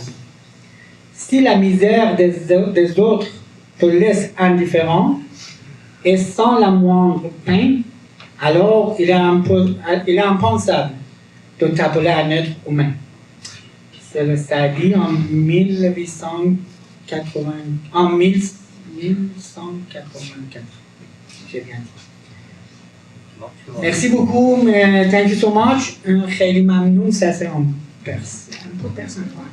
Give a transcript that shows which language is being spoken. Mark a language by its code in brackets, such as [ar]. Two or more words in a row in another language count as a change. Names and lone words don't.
[fr] Si la misère des autres te laisse indifférent et sans la moindre peine, alors il est impensable de t'appeler un être humain. C'est le Saadi en 1184. J'ai bien dit. Merci beaucoup, [en] thank you so much. [fa] خیلی ممنون. [fr] Ça c'est un peu personnel.